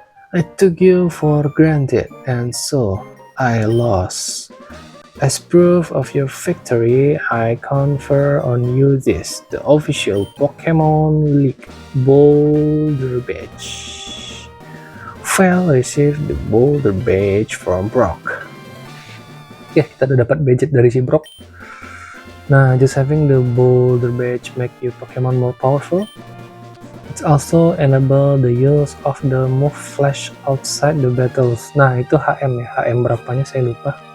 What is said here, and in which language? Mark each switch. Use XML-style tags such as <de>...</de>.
<en>I took you for granted and so I lost. As proof of your victory, I confer on you this, the official Pokemon League Boulder Badge. Fail received the Boulder Badge from Brock.</en> <id>Ya, kita udah dapat badge dari si Brock.</id> <en>Nah, just having the Boulder Badge make you Pokemon more powerful. It's also enable the use of the move flash outside the battles.</en> <id>Nah, itu HM ya, HM berapanya saya lupa.</id>